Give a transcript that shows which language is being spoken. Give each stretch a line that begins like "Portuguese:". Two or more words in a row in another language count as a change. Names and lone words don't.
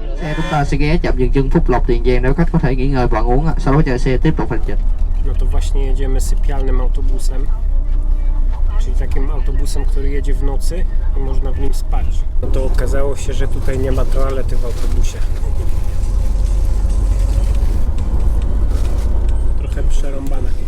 Vietnamese: xe chúng ta sẽ ghé trạm dừng chân Phúc Lộc, Tiền Giang để khách có thể nghỉ ngơi và ăn uống, sau đó chờ xe tiếp tục hành trình.
Polish: No to właśnie jedziemy sypialnym autobusem, czyli takim autobusem, który jedzie w nocy i można w nim spać. No to okazało się, że tutaj nie ma toalety w autobusie. Trochę przerąbane.